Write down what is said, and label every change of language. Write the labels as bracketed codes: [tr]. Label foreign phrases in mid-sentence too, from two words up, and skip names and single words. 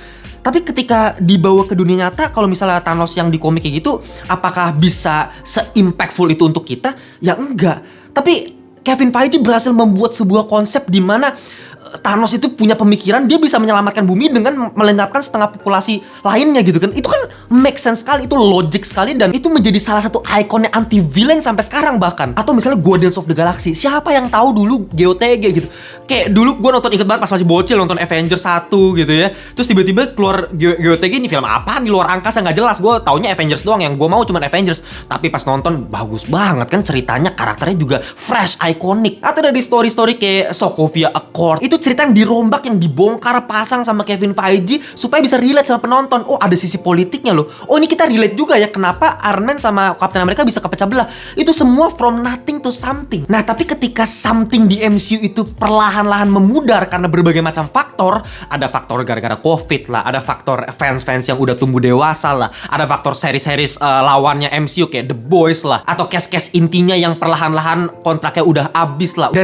[id] Tapi ketika dibawa ke dunia nyata, kalau misalnya Thanos yang di komik kayak gitu, apakah bisa se-impactful itu untuk kita? Ya enggak. Tapi Kevin Feige berhasil membuat sebuah konsep di mana Thanos itu punya pemikiran, dia bisa menyelamatkan bumi dengan melenyapkan setengah populasi lainnya gitu kan. Itu kan [en] make sense [id] sekali, itu logic sekali, dan itu menjadi salah satu ikonnya [en] anti villain [id] sampai sekarang bahkan. Atau misalnya Guardians of the Galaxy, siapa yang tahu dulu GOTG gitu. Kayak dulu gue nonton, inget banget pas masih bocil nonton Avengers 1 gitu ya. Terus tiba-tiba keluar GOTG, ini film apaan di luar angkasa nggak jelas. Gue taunya Avengers doang, yang gue mau cuma Avengers. Tapi pas nonton bagus banget kan ceritanya, karakternya juga [en] fresh, iconic. [id] Atau dari story-story kayak Sokovia Accord, Itu cerita yang dirombak, yang dibongkar pasang sama Kevin Feige supaya bisa relate sama penonton. Oh, ada sisi politiknya loh. Oh, ini kita relate juga ya kenapa Iron Man sama Captain America bisa kepecah belah. Itu semua [en] from nothing to something. [id] Nah, tapi ketika something di MCU itu perlahan-lahan memudar karena berbagai macam faktor, ada faktor gara-gara COVID lah, ada faktor fans-fans yang udah tumbuh dewasa lah, ada faktor series-series lawannya MCU kayak The Boys lah, atau cast-cast intinya yang perlahan-lahan kontraknya udah habis lah.